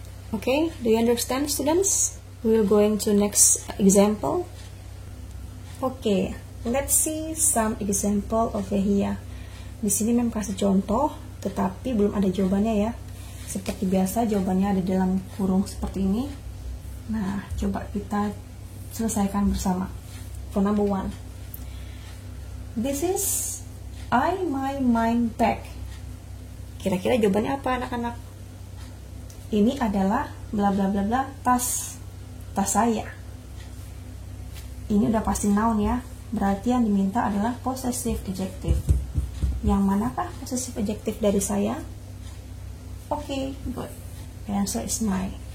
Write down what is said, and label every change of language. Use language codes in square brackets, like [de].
[en] Okay, do you understand, students? We will going to next example. Okay, let's see some example over here. [id] Di sini Mem kasih contoh, tetapi belum ada jawabannya ya. Seperti biasa jawabannya ada dalam kurung seperti ini. Nah, coba kita selesaikan bersama. [en] For number 1, this is my mind bag. [id] Kira-kira jawabannya apa anak-anak? Ini adalah bla bla bla bla tas saya. Ini udah pasti noun ya. Berarti yang diminta adalah possessive adjective. Yang manakah possessive adjective dari saya? [en] Okay, good. The answer is my.